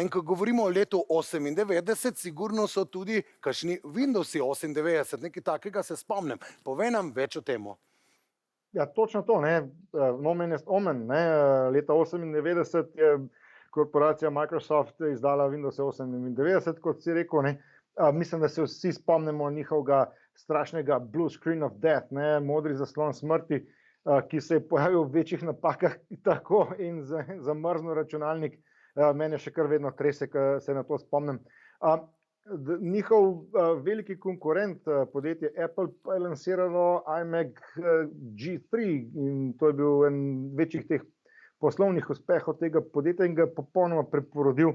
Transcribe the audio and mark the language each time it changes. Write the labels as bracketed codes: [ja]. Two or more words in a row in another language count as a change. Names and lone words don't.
[sl] In ko govorimo o letu 98, sigurno so tudi kakšni Windowsi 98, nekaj takega se spomnim. Povej nam več o tem. Ja, točno to, ne. [la] Nomen est omen, [sl] ne. Leta 98 je korporacija Microsoft izdala Windows 98, kot si rekel, ne. Mislim, da se vsi spomnimo njihovega strašnega [en] blue screen of death, [sl] ne, modri zaslon smrti, ki se je pojavil v večjih napakah tako in zamrznil računalnik. Mene še kar vedno trese, ko se na to spomnim. Njihov veliki konkurent, podjetje Apple, pa je lansiralo iMac G3 in to je bil en večjih teh poslovnih uspehov tega podjetja in ga je popolnoma preporodil.